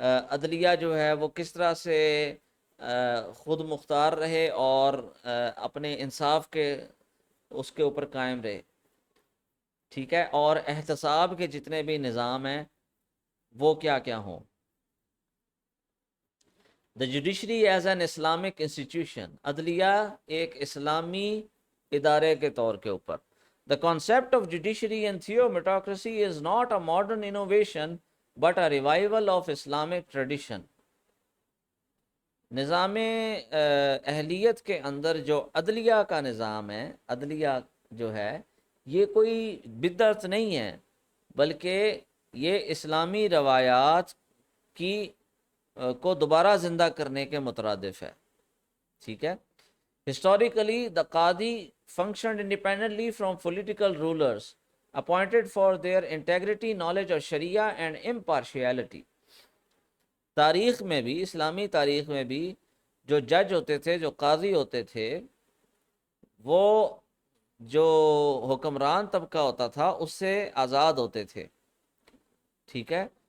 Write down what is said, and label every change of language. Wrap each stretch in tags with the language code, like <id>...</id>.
<ur>عدلیہ جو ہے وہ کس طرح سے خود مختار رہے اور اپنے انصاف کے اس کے اوپر قائم رہے. ٹھیک ہے. اور احتساب کے جتنے بھی نظام ہیں وہ کیا کیا ہوں.</ur> <en>The judiciary as an Islamic institution.</en> <ur>عدلیہ ایک اسلامی ادارے کے طور کے اوپر.</ur> <en>The concept of judiciary and theometocracy is not a modern innovation but a revival of Islamic tradition.</en> <ur>نظام اہلیت کے اندر جو عدلیہ کا نظام ہے، عدلیہ جو ہے یہ کوئی بدعت نہیں ہے، بلکہ یہ اسلامی روایات کی کو دوبارہ زندہ کرنے کے مترادف ہے. ٹھیک ہے.</ur> <en>Historically the قاضی functioned independently from political rulers appointed for their integrity, knowledge of sharia and impartiality.</en> <ur>تاریخ میں بھی، اسلامی تاریخ میں بھی جو جج ہوتے تھے، جو قاضی ہوتے تھے، وہ جو حکمران طبقہ ہوتا تھا اس سے آزاد ہوتے تھے. ٹھیک ہے.</ur>